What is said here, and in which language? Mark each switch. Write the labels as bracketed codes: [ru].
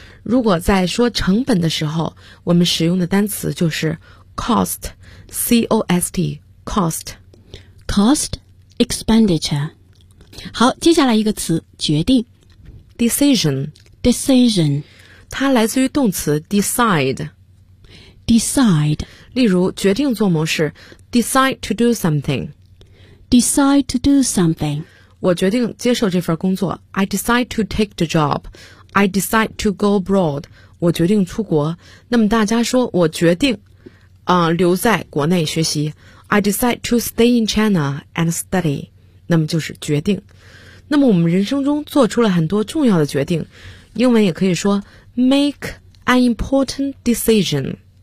[zh] 如果在说成本的时候，我们使用的单词就是 cost C-O-S-T cost cost expenditure。 好，接下来一个词决定 [en] decision decision， [zh] 它来自于动词 decide [en] decide。 [zh] 例如决定做某事 [en] decide to do something decide to do something。 [zh] 我决定接受这份工作 [en] I decide to take the job I decide to go abroad [zh] 我决定出国。那么大家说我决定留在国内学习 [en] I decide to stay in China and study， [zh] 那么就是决定。那么我们人生中做出了很多重要的决定，英文也可以说 [en] make an important decision